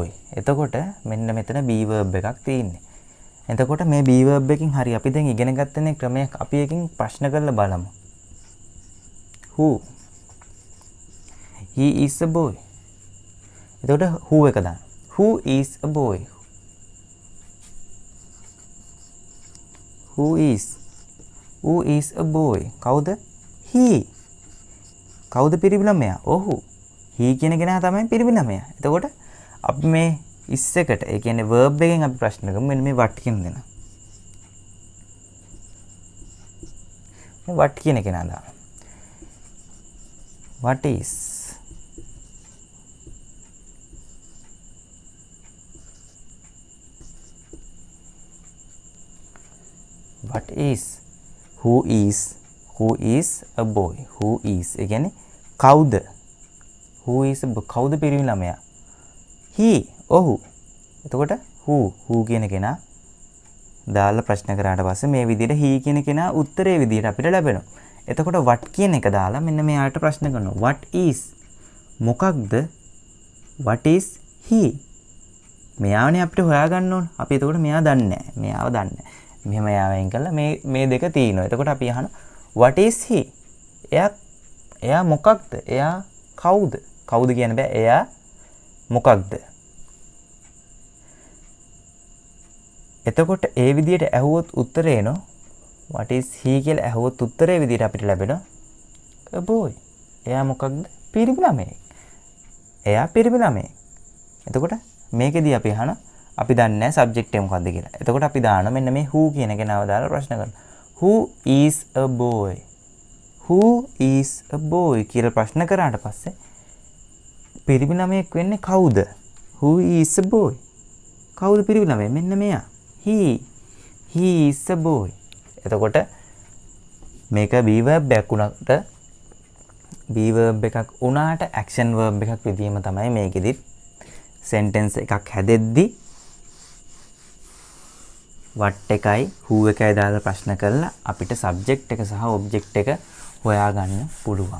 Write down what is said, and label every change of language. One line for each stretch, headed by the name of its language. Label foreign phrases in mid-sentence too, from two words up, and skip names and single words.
Sinhala: එතකොට මෙන්න මෙතන
English: be verb
Sinhala: එකක් තියෙන්නේ. එතකොට මේ
English: be verb
Sinhala: එකකින් හරි අපි දැන් ඉගෙන ගත්තනේ ක්‍රමයක්. අපි එකකින් ප්‍රශ්න කරලා බලමු.
English: who? he is a boy.
Sinhala: එතකොට who එක දාන්න.
English: who is a boy? who is a boy?
Sinhala: කවුද? he. කවුද පිරිමි ළමයා? ඔහු. he කියන කෙනා තමයි පිරිමි ළමයා. එතකොට අපි මේ is එකට ඒ කියන්නේ verb එකෙන් අපි ප්‍රශ්න කරමු. මෙන්න මේ what කියන දෙන. මේ what කියන කෙනා දාන්න.
English: what is? what is? who is a boy? who is
Sinhala: ඒ කියන්නේ කවුද?
English: who is a boy?
Sinhala: කවුද පිරිමි ළමයා? he. ඔහු. එතකොට who කියන කෙනා දාලා ප්‍රශ්න කරාට පස්සේ මේ විදිහට he කියන කෙනා උත්තරේ විදිහට අපිට ලැබෙනවා. එතකොට what කියන එක දාලා මෙන්න මෙයාට ප්‍රශ්න කරනවා.
English: what is? මොකක්ද? what is he?
Sinhala: මෙයාවනේ අපිට හොයාගන්න ඕන. අපි එතකොට මෙයා දන්නේ නැහැ. මෙයාව දන්නේ නැහැ. මෙහෙම යාවෙන් කළා මේ දෙක තියෙනවා. එතකොට අපි අහන
English: what is he?
Sinhala: එයා මොකක්ද? එයා කවුද? කවුද කියන්න බෑ. එයා මොකක්ද? එතකොට ඒ විදිහට ඇහුවොත් උත්තරේ එනවා
English: what is he
Sinhala: කියලා ඇහුවොත් උත්තරේ විදිහට අපිට ලැබෙනවා
English: a boy.
Sinhala: එයා මොකක්ද? පිරිමි ළමයෙක්. එයා පිරිමි ළමයෙක්. එතකොට මේකෙදී අපි අහන අපි දන්නේ නැහැ සබ්ජෙක්ට් එක මොකක්ද කියලා. එතකොට අපි දානවා මෙන්න මේ who කියන කෙනාව දාලා ප්‍රශ්න කරනවා.
English: who is a boy? who is a boy
Sinhala: කියලා ප්‍රශ්න කරාට පස්සේ පිරිමි ළමයෙක් වෙන්නේ කවුද?
English: who is a boy?
Sinhala: කවුද පිරිමි ළමයා? මෙන්න මෙයා.
English: he is a boy.
Sinhala: එතකොට මේක
English: be verb
Sinhala: එකක් උනට
English: be verb
Sinhala: එකක් උනාට
English: action verb
Sinhala: එකක් විදිහම තමයි මේකෙදි sentence එකක් හැදෙද්දි what එකයි who එකයි දාලා ප්‍රශ්න කරලා අපිට subject එක සහ object එක හොයාගන්න පුළුවන්.